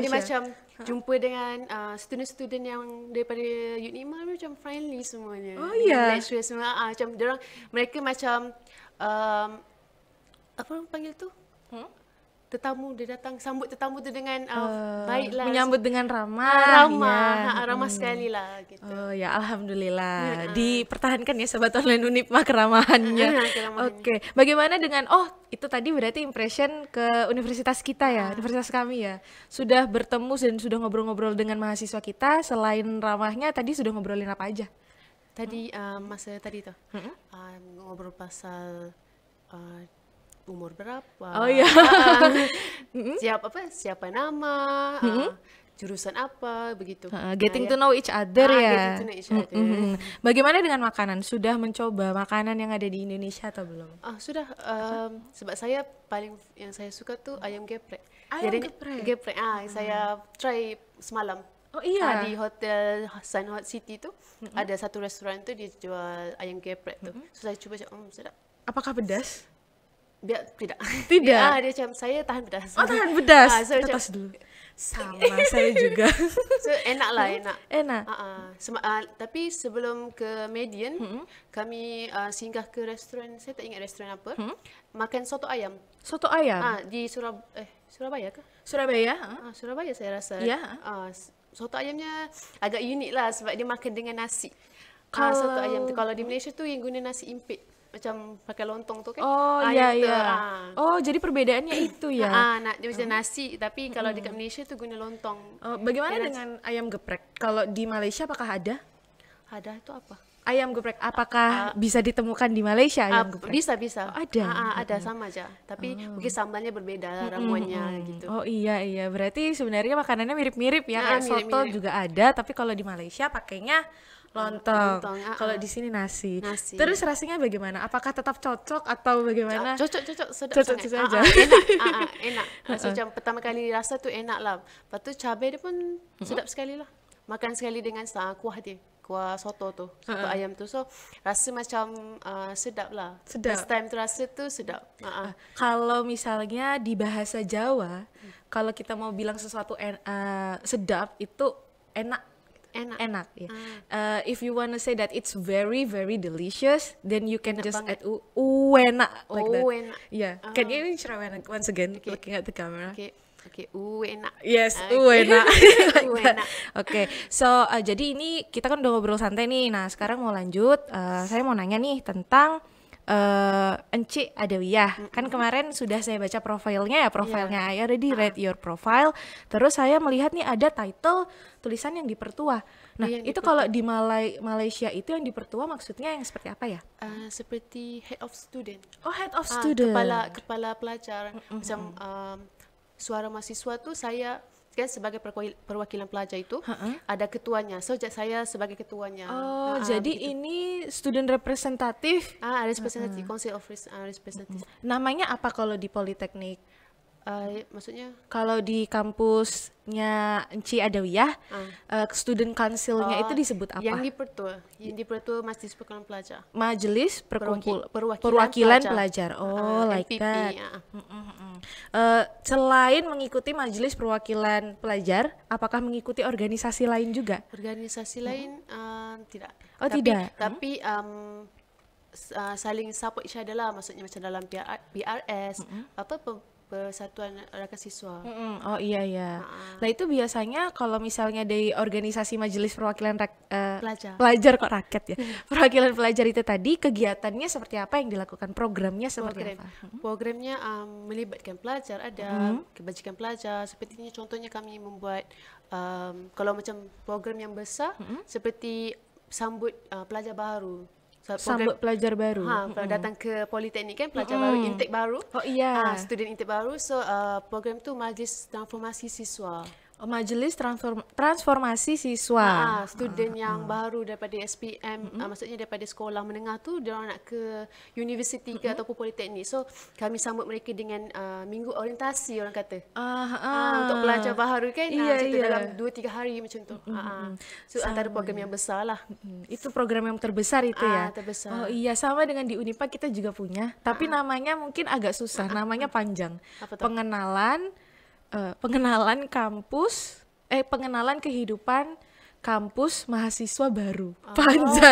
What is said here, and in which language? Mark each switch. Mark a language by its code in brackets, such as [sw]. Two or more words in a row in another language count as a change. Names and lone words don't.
[ms] Dia macam jumpa dengan student-student yang daripada UNIMA macam friendly semuanya. [id] Oh iya. [ms] Lecturer semua macam mereka macam apa orang panggil tu? Tetamu dia datang sambut tetamu tu dengan baiklah, menyambut dengan ramah. Ramah sekali lah gitu. [id] Oh ya, alhamdulillah. Dipertahankan ya Sobat Online Unipma keramahannya. Oke. Bagaimana dengan itu tadi berarti impression ke universitas kita ya, universitas kami ya. Sudah bertemu dan sudah ngobrol-ngobrol dengan mahasiswa kita, selain ramahnya tadi sudah ngobrolin apa aja? [ms] Tadi masa tadi tu ngobrol pasal umur berapa? [id] Oh ya. [ms] Siapa nama, jurusan apa, begitu. [en] Getting to know each other ya. Getting to know each other. [id] Bagaimana dengan makanan? Sudah mencoba makanan yang ada di Indonesia atau belum? [ms] Sudah. Sebab saya yang saya suka tu ayam geprek. Ayam geprek. Saya try semalam. [id] Oh iya. [ms] Di hotel Sun Hot City tu ada satu restoran tu dia jual ayam geprek tu. So saya cuba sedap. [id] Apakah pedas? [ms] biar tidak. [id] Tidak? [ms] Dia macam saya tahan pedas. [id] Oh, tahan pedas. [ms] So Kita macam, [id] tos dulu. Sama, saya juga. [ms] so enak lah, enak. [id] Enak. [ms] Tapi sebelum ke Median, kami singgah ke restoran, saya tak ingat restoran apa, makan soto ayam. [id] Soto ayam? [ms] Di Surabaya ke? [id] Surabaya? [ms] Surabaya saya rasa. [id] Iya. [ms] Soto ayamnya agak unik lah sebab dia makan dengan nasi. Kalau- Soto ayam tu, kalau di Malaysia tu yang guna nasi impit. Macam pakai lontong tu kan. [id] Oh, iya, iya. Oh, jadi perbedaannya itu ya? [ms] Dia macam nasi, tapi kalau dekat Malaysia tu guna lontong. [id] Oh, bagaimana dengan ayam geprek? Kalau di Malaysia apakah ada? [ms] Ada tu apa? [id] Ayam geprek, apakah bisa ditemukan di Malaysia ayam geprek? [ms] Bisa. [id] Oh, ada? [ms] Ada sama aja. Tapi mungkin sambalnya berbeda lah, ramuannya gitu. [id] Oh iya, berarti sebenarnya makanannya mirip-mirip ya, kayak soto mirip-mirip. juga ada, tapi kalau di Malaysia pakainya lontong. [ms] Lontong, [id] Kalau di sini nasi. [ms] Nasi. [id] Terus rasanya bagaimana? Apakah tetap cocok atau bagaimana? [ms] Cocok, sedap [id] Cocok [ms] sangat. [id] saja. Enak. [ms] So, macam pertama kali rasa tu enak lah. Lepas tu cabai dia pun sedap sekali lah. Makan sekali dengan kuah dia. Kuah soto tu, soto ayam tu. So, rasa macam sedap lah. Sedap. First time tu rasa tu sedap. [id] Kalau misalnya di bahasa Jawa, kalau kita mau bilang sesuatu sedap itu enak. Enak ya. [en] If you wanna say that it's very very delicious, then you can just add enak like that. [id] Enak. [en] Yeah. Can you try once again, looking at the camera? Okay, enak. Yes, Okay. [id] enak. Enak. Oke, so jadi ini kita kan udah ngobrol santai nih. Nah sekarang mau lanjut. Saya mau nanya nih tentang Enci Adawiyah. Kan kemarin sudah saya baca profilnya. [en] I already read your profile. [id] Terus saya melihat nih ada title tulisan yang dipertua. Nah Yang itu kalau di Malaysia itu yang dipertua maksudnya yang seperti apa ya? [ms] Seperti [en] head of student. Oh, head of student. [ms] Kepala pelajar. Macam suara mahasiswa tu saya kan sebagai perwakilan pelajar itu ada ketuanya. So saya sebagai ketuanya. [id] Oh, jadi begitu. Ini student representatif. [en] Representative, Council of Representative. [id] Namanya apa kalau di Politeknik? [ms] Maksudnya? [id] Kalau di kampusnya Enci Adawiyah, [en] student council- [id] nya itu disebut apa? [ms] Yang dipertua Majelis Perwakilan Pelajar. [id] Majelis Perwakilan Pelajar. [en] Oh, like MPP, that. [id] Selain mengikuti Majelis Perwakilan Pelajar, apakah mengikuti organisasi lain juga? [ms] Organisasi lain tidak. [id] Oh, tidak. [ms] Tapi saling [en] support each other [ms] lah, maksudnya macam dalam PRS, Persatuan Rakyat Siswa. [id] Oh iya. Nah itu biasanya kalau misalnya dari organisasi Majelis Perwakilan Pelajar kok rakyat ya. Perwakilan pelajar itu tadi kegiatannya seperti apa yang dilakukan? Programnya seperti apa? [ms] Programnya melibatkan pelajar, ada kebajikan pelajar. Sepertinya contohnya kami membuat kalau macam program yang besar seperti sambut pelajar baru. Sambut pelajar baru. Datang ke Politeknik kan, pelajar baru, intake baru. [id] Oh iya. [en] Student intake [ms] baru. So program tu Majlis Transformasi Siswa. Majelis Transformasi Siswa. Student yang baru daripada SPM, maksudnya daripada sekolah menengah tu dia orang nak ke universiti ke ataupun politeknik. So kami sambut mereka dengan minggu orientasi orang kata. Untuk pelajar baru kan, macam tu dalam 2-3 hari macam tu. So antara program yang besar lah. [id] Itu program yang terbesar itu ya? [ms] Terbesar. [id] Oh iya, sama dengan di Unipa kita juga punya. Tapi namanya mungkin agak susah, namanya panjang. Apa tuh? Pengenalan kehidupan kampus mahasiswa baru. Panjang